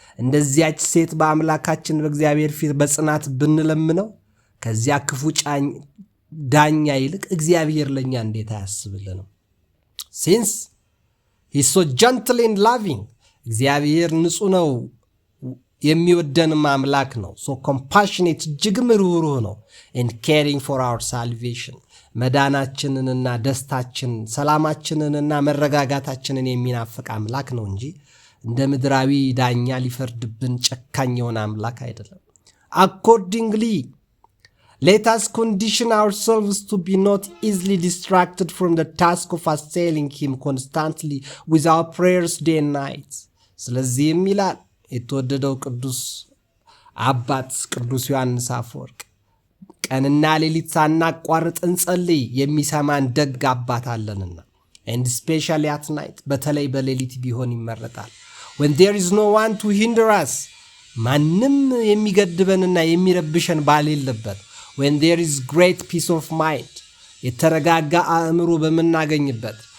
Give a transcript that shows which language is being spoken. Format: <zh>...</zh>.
<am>እንደዚያች ሴት በአምላካችን በእግዚአብሔር ፊት በጽናት ብንለምነው ከዚያ ክፉ ዳኛ ይልቅ እግዚአብሔር ለኛ እንዴት አያስብልንም?</am> <en>Since he is so gentle and loving,</en> <am>እግዚአብሔር ንጹህ ነው የሚወደንም አምላክ ነው።</am> <en>So compassionate,</en> <am>እጅግም ርኅሩህ ነው.</am> <en>And caring for our salvation,</en> <am>መዳናችንንና ደስታችንን ሰላማችንንና መረጋጋታችንን የሚናፍቅ አምላክ ነው እንጂ እንደ ምድራዊ ዳኛ ሊፈርድብን ጨካኝ የሆነ አምላክ አይደለም።</am> <en>Accordingly, let us condition ourselves to be not easily distracted from the task of assailing him constantly with our prayers day and night.</en> <am>ስለዚህም ይላል የተወደደው ቅዱስ አባት ቅዱስ ዮሐንስ አፈወርቅ ቀንና ሌሊት ሳናቋርጥ እንጸልይ የሚሰማን ደግ አባት አለንና.</am> <en>And especially at night,</en> <am>በተለይ በሌሊት ቢሆን ይመረጣል.</am> <en>When there is no one to hinder us,</en> <am>ማንም የሚገድበንና የሚረብሸን ባሌለበት.</am> <en>When there is great peace of mind,</en> <am>የተረጋጋ አእምሮ በመናገኝበት.</am>